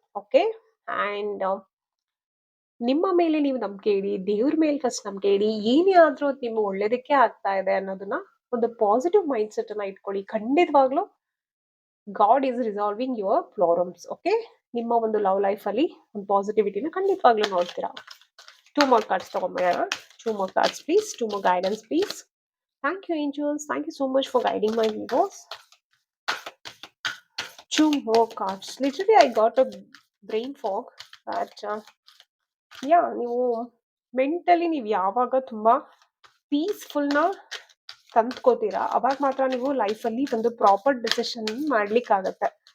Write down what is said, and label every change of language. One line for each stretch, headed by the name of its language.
Kannada: Okay, and ನಿಮ್ಮ ಮೇಲೆ ನೀವು ನಂಬಿಕೆ ಇಡಿ, ದೇವ್ರ ಮೇಲೆ ಫಸ್ಟ್ ನಂಬಿಕೆ ಇಡಿ. ಏನೇ ಆದ್ರೂ ಅದು ನಿಮ್ಮ ಒಳ್ಳೇದಕ್ಕೆ ಆಗ್ತಾ ಇದೆ ಅನ್ನೋದನ್ನ ಒಂದು ಪಾಸಿಟಿವ್ ಮೈಂಡ್ ಸೆಟ್ ಅನ್ನ ಇಟ್ಕೊಳ್ಳಿ. ಖಂಡಿತವಾಗ್ಲೂ
English: God is resolving your problems.
Kannada: Okay, ನಿಮ್ಮ ಒಂದು ಲವ್ ಲೈಫ್ ಅಲ್ಲಿ ಒಂದು ಪಾಸಿಟಿವಿಟಿನ ಖಂಡಿತವಾಗ್ಲೂ ನೋಡ್ತೀರಾ.
English: 2 more cards
Kannada: ತಗೊಂಡ್ಬಿಡೋಣ.
English: 2 more cards please. 2 more guidance please. Thank you angels. Thank you so much for guiding my viewers. 2 more cards. Literally I got a brain fog that
Kannada: ನೀವು mentally ನೀವು ಯಾವಾಗ ತುಂಬಾ ಪೀಸ್ಫುಲ್ನ ತಂದ್ಕೋತೀರಾ ಅವಾಗ ಮಾತ್ರ ನೀವು ಲೈಫಲ್ಲಿ ಒಂದು ಪ್ರಾಪರ್ ಡಿಸಿಷನ್ ಮಾಡ್ಲಿಕ್ಕಾಗತ್ತೆ.